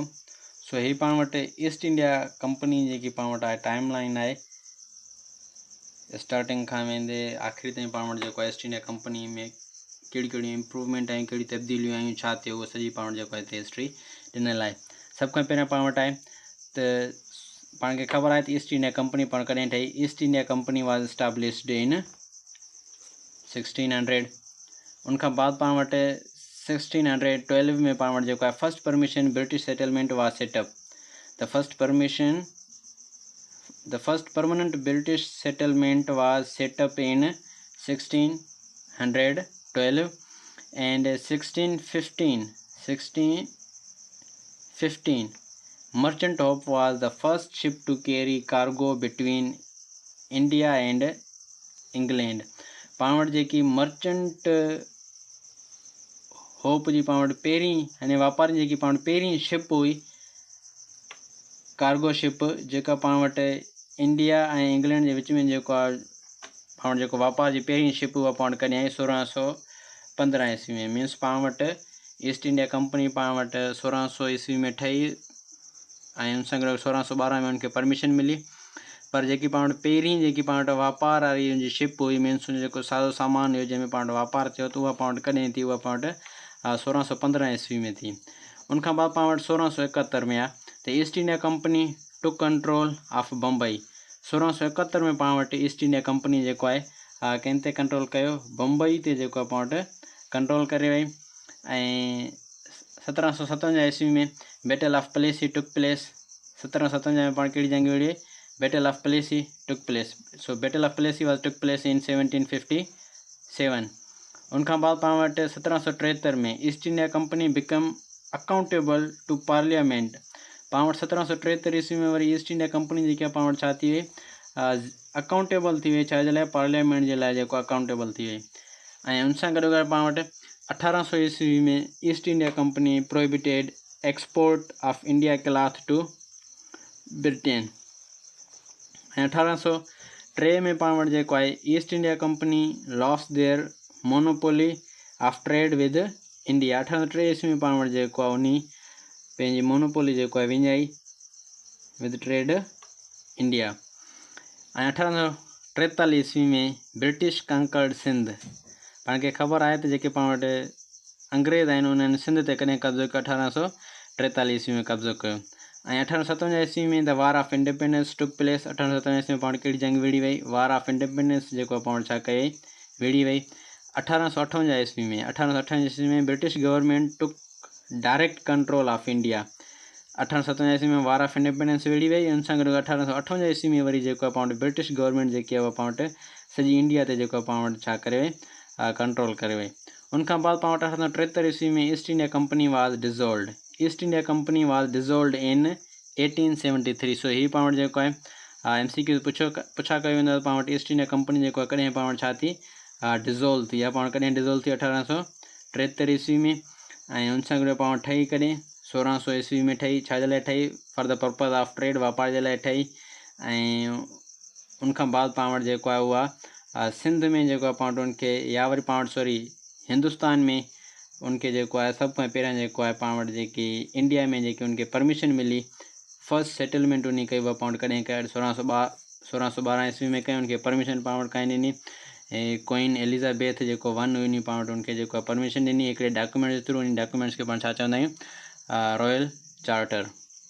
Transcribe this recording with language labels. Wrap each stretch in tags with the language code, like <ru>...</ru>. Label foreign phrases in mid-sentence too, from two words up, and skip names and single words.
<sd>सो ही पाण वटि ईस्ट इंडिया कंपनी जेकी पाण वटि आहे</sd> <en>time line</en> <sd>आहे स्टार्टिंग खां वेंदे आख़िरी ताईं पाण वटि जेको आहे ईस्ट इंडिया कंपनी में कहिड़ी कहिड़ी इम्प्रूवमेंट आहियूं, कहिड़ी तब्दीलियूं आहियूं, छा थियो, उहा सॼी पाण वटि जेको आहे हिते हिस्ट्री ॾिनल आहे। सभ खां पहिरियों पाण वटि आहे त पाण खे ख़बर आहे त ईस्ट इंडिया कंपनी पाण कॾहिं ठही।</sd> <en>East India Company was established in 1600.</en> <sd>उनखां बाद पाण वटि 1612 में पाण वटि जेको आहे</sd> <en>first permission British settlement was setup. The first permanent British settlement was set up in 1612 and 1615 Merchant Hope was the first ship to carry cargo between India and England।</en> <sd>पाण वटि जेकी मर्चेंट होप जी पाण वटि पहिरीं यानी वापारी जेकी पाण वटि पहिरीं शिप हुई,</sd> <en>cargo ship,</en> <sd>जेका पाण वटि इंडिया ऐं इंग्लैंड जे विच में जेको आहे पाण वटि जेको वापार जी पहिरीं शिप उहा पाण वटि कॾहिं आई 1615 ईस्वी में। मीन्स पाण वटि ईस्ट इंडिया कंपनी पाण वटि 1600 ईस्वी में ठही ऐं उन सां गॾु 1612 में उनखे परमिशन मिली। पर जेकी पाण वटि पहिरीं जेकी पाण वटि वापार वारी उनजी शिप हुई, मीन्स उन जेको सादो सामान हुयो जंहिंमें पाण वटि वापार थियो, त उहा पाण वटि कॾहिं थी, उहा पाण वटि 1615 ईस्वी में थी। उनखां बाद पाण वटि 1671 में आहे त</sd> <en>East India Company took control of Bombay.</en> <sd>1671 में पाण वटि ईस्ट इंडिया कंपनी जेको आहे कंहिं ते कंट्रोल कयो, बम्बई ते जेको आहे पाण वटि कंट्रोल करे वई। ऐं 1757 ईस्वी में</sd> <en>Battle of Plassey took place.</en> <sd>1757 में पाण कहिड़ी जंग विड़ी?</sd> <en>Battle of Plassey took place. So Battle of Plassey was took place in 1757.</en> <sd>उनखां बाद पाण वटि 1773 में</sd> <en>East India Company become accountable to Parliament.</en> <sd>पाण वटि 1773 ईस्वी में वरी ईस्ट इंडिया कंपनी जेकी आहे पाण वटि छा थी वई, अकाउंटेबल थी वई, छा जे लाइ? पार्लियामेंट जे लाइ जेको अकाउंटेबल थी वई। ऐं उन सां गॾु पाण वटि 1800 ईस्वी में</sd> <en>East India Company prohibited export of India cloth to Britain.</en> <sd>ऐं 1803 में पाण वटि जेको आहे</sd> <en>East India Company lost their monopoly of trade with India.</en> <sd>1803 ईस्वी में पाण वटि जेको आहे उन पंहिंजी मोनोपोली जेको आहे विञाई</sd> <en>with trade India.</en> <sd>ऐं 1843 ईस्वी में</sd> <en>British conquered Sindh.</en> <sd>पाण खे ख़बर आहे त जेके पाण वटि अंग्रेज़ आहिनि उन्हनि सिंध ते कॾहिं कब्ज़ो कयो? 1843 ईस्वी में कब्ज़ो कयो। ऐं 1857 ईस्वी में</sd> <en>the War of Independence took place.</en> <sd>1857 ईस्वी में पाण कहिड़ी जंग विड़ी वई?</sd> <en>War of Independence</en> <sd>जेको पाण छा कई, विड़ी वई। 1858 ईस्वी में 1858 ईस्वी में</sd> <en>British government took direct control of India.</en> <sd>1857 ईस्वी में</sd> <en>War of Independence</en> <sd>विड़ी वई। उन सां गॾु 1858 ईस्वी में वरी जेको आहे पाण वटि</sd> <en>British government</en> <sd>जेकी आहे उहा पाण वटि सॼी इंडिया ते जेको आहे पाण वटि छा करे वई, कंट्रोल करे वई। उनखां बाद पाण वटि 1873 ईस्वी में</sd> <en>East India Company was dissolved. East India Company was dissolved in 1873.</en> <sd>सो ही पाण वटि जेको आहे MCQ पुछा कयो वेंदो पाण वटि ईस्ट इंडिया कंपनी जेको आहे कॾहिं पाण वटि छा थी, डिज़ोल्व थी आहे। पाण कॾहिं डिज़ोल्व थी? 1873 ईस्वी में। ऐं उन सां गॾु पाण वटि ठही कॾहिं 1600 ईस्वी में ठही। छा जे लाइ ठही?</sd> <en>for the purpose of trade,</en> <sd>वापार जे लाइ ठही। ऐं उनखां बाद पाण वटि जेको आहे उहा सिंध में जेको आहे पाण वटि उनखे, या वरी पाण वटि सॉरी हिंदुस्तान में उनखे जेको आहे सभ खां पहिरियां जेको आहे पाण वटि जेकी इंडिया में जेकी उनखे परमिशन मिली,</sd> <en>first settlement</en> <sd>उन कई उहा पाण वटि कॾहिं कयो? 1612 ईस्वी में कई। उनखे परमिशन पाण वटि कान ॾिनी। ऐं क्वीन एलिज़ाबेथ जेको 1 हुई पाण वटि उनखे जेको आहे परमिशन ॾिनी हिकिड़े डॉक्यूमेंट जे थ्रू। उन डॉक्यूमेंट्स खे पाण छा चवंदा आहियूं?</sd> <en>Royal Charter.</en>